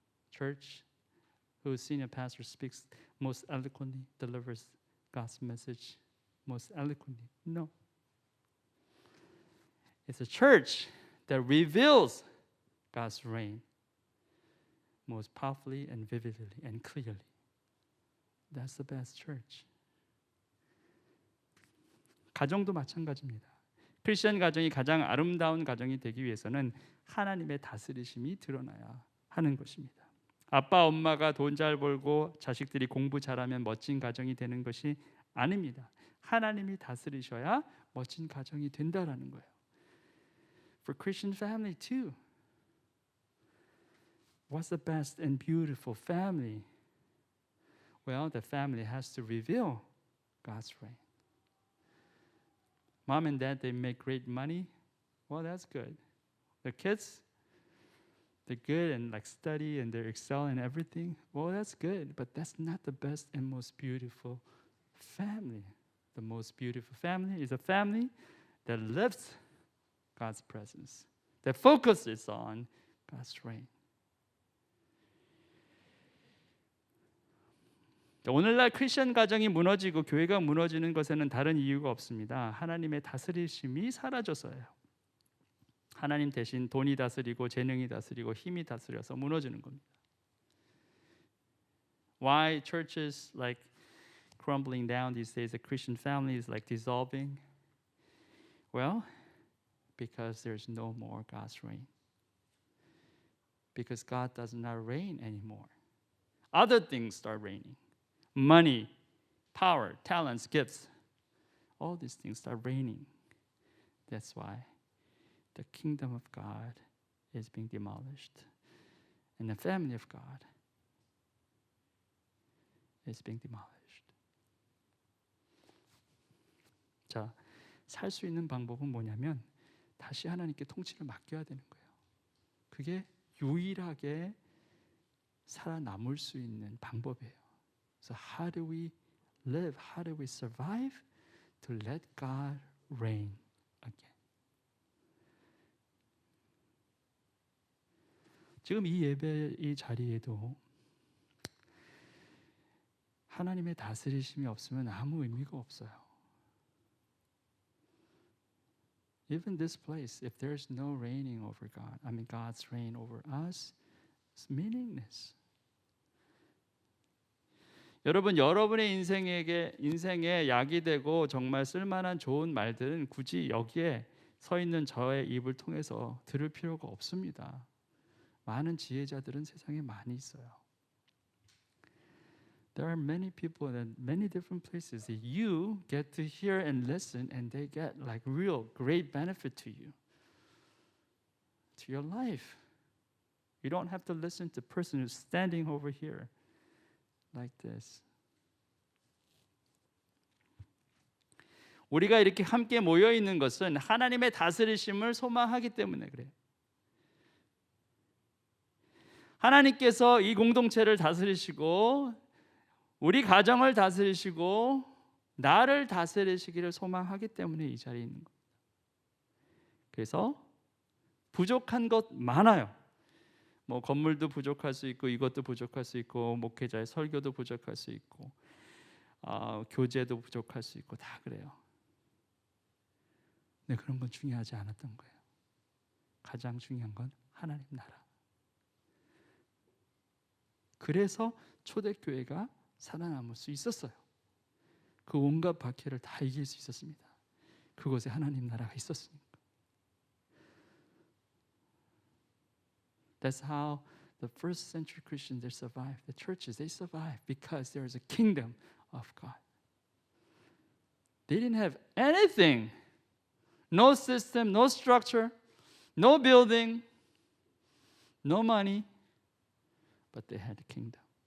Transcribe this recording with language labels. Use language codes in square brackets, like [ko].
[en] Church whose senior pastor speaks most eloquently, delivers God's message most eloquently. No. It's a church that reveals God's reign most powerfully and vividly and clearly. That's the best church. [ko] 가정도 마찬가지입니다. 크리스천 가정이 가장 아름다운 가정이 되기 위해서는 하나님의 다스리심이 드러나야 하는 것입니다. 아빠, 엄마가 돈 잘 벌고 자식들이 공부 잘하면 멋진 가정이 되는 것이 아닙니다. 하나님이 다스리셔야 멋진 가정이 된다라는 거예요. [en] For Christian family too. What's the best and beautiful family? Well, the family has to reveal God's reign. Mom and dad, they make great money. Well, that's good. The kids, they're good and like study and they excel in everything. Well, that's good, but that's not the best and most beautiful family. The most beautiful family is a family that lives God's presence, that focuses on God's reign. [ko] 오늘날 크리스천 가정이 무너지고 교회가 무너지는 것에는 다른 이유가 없습니다. 하나님의 다스리심이 사라져서예요. 하나님 대신 돈이 다스리고 재능이 다스리고 힘이 다스려서 무너지는 겁니다. [en] Why churches like crumbling down these days, the Christian family is like dissolving? Well, because there's no more God's reign. Because God does not reign anymore. Other things start reigning. Money, power, talents, gifts. All these things start reigning. That's why the kingdom of God is being demolished. And the family of God is being demolished. [ko] 자, 살 수 있는 방법은 뭐냐면 다시 하나님께 통치를 맡겨야 되는 거예요. 그게 유일하게 살아남을 수 있는 방법이에요. [en] So how do we live? How do we survive to let God reign again? [ko] 지금 이 예배 이 자리에도 하나님의 다스리심이 없으면 아무 의미가 없어요. [en] Even this place, if there's no reigning over God, God's reign over us, it's meaningless. [ko] 여러분, 여러분의 인생에 약이 되고 정말 쓸만한 좋은 말들은 굳이 여기에 서 있는 저의 입을 통해서 들을 필요가 없습니다. 많은 지혜자들은 세상에 많이 있어요. [en] There are many people in many different places that you get to hear and listen, and they get like real great benefit to you, to your life. You don't have to listen to the person who's standing over here like this. [ko] 우리가 이렇게 함께 모여 있는 것은 하나님의 다스리심을 소망하기 때문에 그래요. 하나님께서 이 공동체를 다스리시고 우리 가정을 다스리시고 나를 다스리시기를 소망하기 때문에 이 자리에 있는 겁니다. 그래서 부족한 것 많아요. 뭐 건물도 부족할 수 있고 이것도 부족할 수 있고 목회자의 설교도 부족할 수 있고 교제도 부족할 수 있고 다 그래요. 근데 그런 건 중요하지 않았던 거예요. 가장 중요한 건 하나님 나라. 그래서 초대교회가 살아남을 수 있었어요. 그 온갖 박해를 다 이길 수 있었습니다. 그곳에 하나님 나라가 있었으니까. [en] That's how the first century Christians they survived. The churches they survived because there is a kingdom of God. They didn't have anything. No system, no structure, no building, no money, but they had a kingdom.